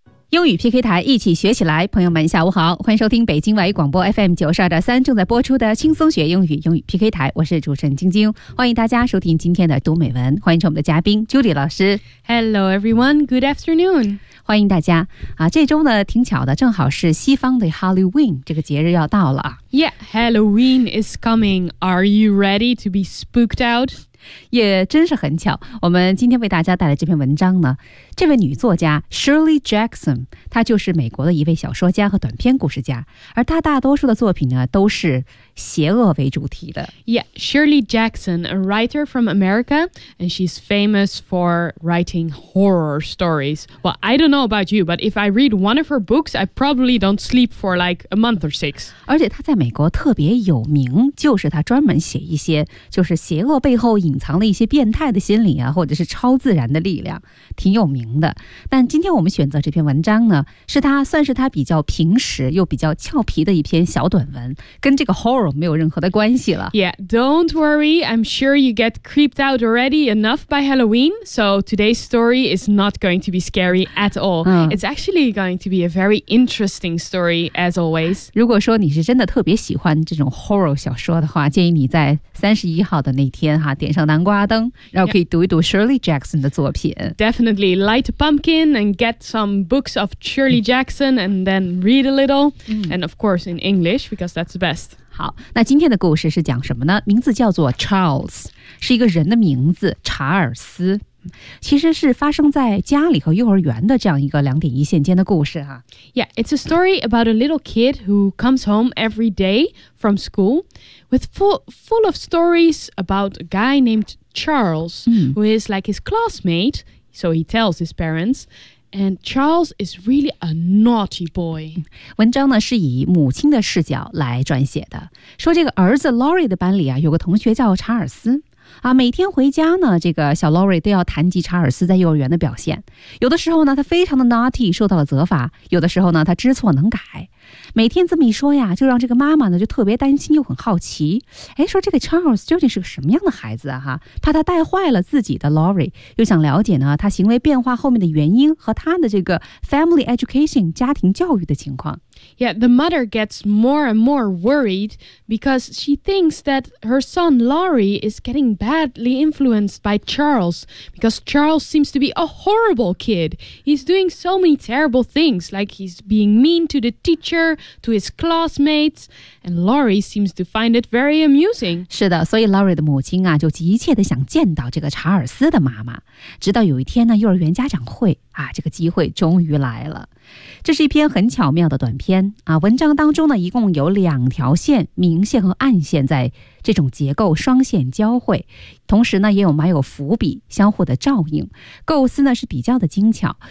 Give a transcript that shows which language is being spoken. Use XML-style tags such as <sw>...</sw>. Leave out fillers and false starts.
<zh>英语 PK 台，一起学起来。朋友们下午好，欢迎收听北京外语广播 FM 92.3正在播出的轻松学英语，英语 PK 台，我是主持人晶晶，欢迎大家收听今天的读美文，欢迎我们的嘉宾 Julie 老师。</zh> <en>Hello everyone, good afternoon.</en> <zh>欢迎大家啊！这周呢挺巧的，正好是西方的 Halloween 这个节日要到了。</zh> <en>Yeah, Halloween is coming. Are you ready to be spooked out?</en> <zh>也真是很巧，我们今天为大家带来这篇文章呢，这位女作家 Shirley Jackson， 她就是美国的一位小说家和短篇故事家，而她大多数的作品呢都是邪恶为主题的。</zh> <en>Yeah, Shirley Jackson, a writer from America, and she's famous for writing horror stories. Well, I don't know about you, but if I read one of her books, I probably don't sleep for like a month or six.</en> <zh>而且她在美国特别有名，就是她专门写一些就是邪恶背后隐藏了一些变态的心理啊，或者是超自然的力量，挺有名的。但今天我们选择这篇文章呢，是她算是她比较平实又比较俏皮的一篇小短文，跟这个 horror 没有任何的关系了。</zh> <en>Yeah, don't worry, I'm sure you get creeped out already enough by Halloween, so today's story is not going to be scary at all. It's actually going to be a very interesting story as always.</en> <zh>如果说你是真的特别喜欢这种 horror 小说的话，建议你在31号的那天哈，点上南瓜灯，然后可以读一读 Shirley Jackson 的作品。</zh> <en>Definitely light a pumpkin and get some books of Shirley Jackson and then read a little. And of course in English because that's the best.</en> <zh>好，那今天的故事是讲什么呢？名字叫做 Charles， 是一个人的名字，查尔斯，其实是发生在家里和幼儿园的这样一个两点一线间的故事啊。</zh> <en>Yeah, it's a story about a little kid who comes home every day from school with full of stories about a guy named Charles, who is like his classmate, so he tells his parents, and Charles is really a naughty boy.</en> <zh>文章呢是以母亲的视角来撰写的，说这个儿子 Laurie 的班里啊，有个同学叫查尔斯。啊，每天回家呢，这个小 Laurie 都要谈及查尔斯在幼儿园的表现。有的时候呢，他非常的 naughty， 受到了责罚；有的时候呢，他知错能改。每天这么一说呀，就让这个妈妈呢就特别担心又很好奇。哎，说这个 Charles 究竟是个什么样的孩子啊？哈，怕他带坏了自己的 Laurie， 又想了解呢他行为变化后面的原因和他的这个 family education 家庭教育的情况。</zh> <en>Yeah, the mother gets more and more worried because she thinks that her son Laurie is getting badly influenced by Charles because Charles seems to be a horrible kid. He's doing so many terrible things, like he's being mean to the teacher, to his classmates, and Laurie seems to find it very amusing.</en> <zh>是的，所以 Laurie 的母亲啊，就急切地想见到这个查尔斯的妈妈。直到有一天呢，幼儿园家长会啊，这个机会终于来了。这是一篇很巧妙的短篇啊，文章当中呢一共有两条线，明线和暗线在这种结构双线交汇，同时呢也有埋有伏笔相互的照应，构思呢是比较的精巧。</zh>